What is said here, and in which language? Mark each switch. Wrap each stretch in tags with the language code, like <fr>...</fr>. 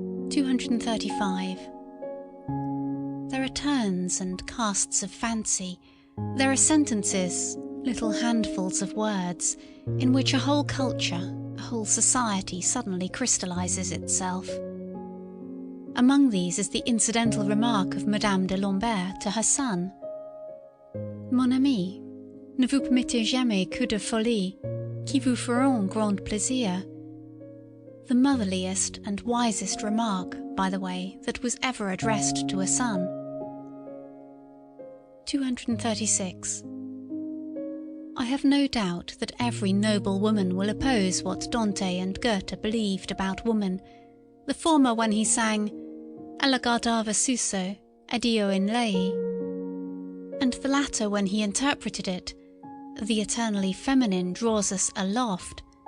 <en>235. There are turns and casts of fancy. There are sentences, little handfuls of words, in which a whole culture, a whole society suddenly crystallizes itself. Among these is the incidental remark of Madame de Lambert to her son.</en> <fr>Mon ami, ne vous permettez jamais que de folie, qui vous feront grand plaisir.</fr> <en>The motherliest and wisest remark, by the way, that was ever addressed to a son. 236. I have no doubt that every noble woman will oppose what Dante and Goethe believed about woman, the former when he sang</en> <it>Ella guardava suso, ed io in lei,</it> <en>and the latter when he interpreted it, the eternally feminine draws us aloft.</en>